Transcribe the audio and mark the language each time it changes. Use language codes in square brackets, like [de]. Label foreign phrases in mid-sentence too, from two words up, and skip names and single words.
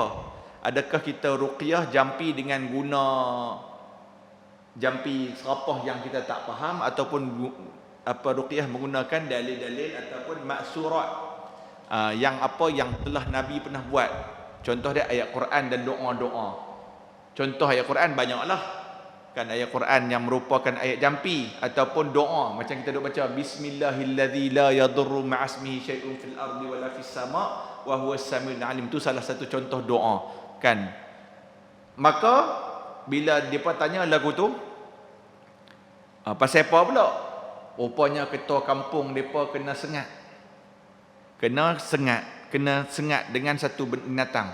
[ms] Adakah kita ruqyah jampi dengan guna jampi serapah yang kita tak faham, ataupun apa ruqyah menggunakan dalil-dalil ataupun maksurat yang apa yang telah Nabi pernah buat. Contoh dia ayat Quran dan doa-doa. Contoh ayat Quran banyaklah. Kan ayat Quran yang merupakan ayat jampi ataupun doa macam kita duk baca [ar] بسم الله الذي لا يضر مع اسمه شيء في الأرض ولا في السماء وهو السميع العليم. [ms] Tu salah satu contoh doa kan. Maka bila depa tanya lagu tu pasal apa pula? Rupanya ketua kampung depa kena sengat. Kena sengat dengan satu binatang.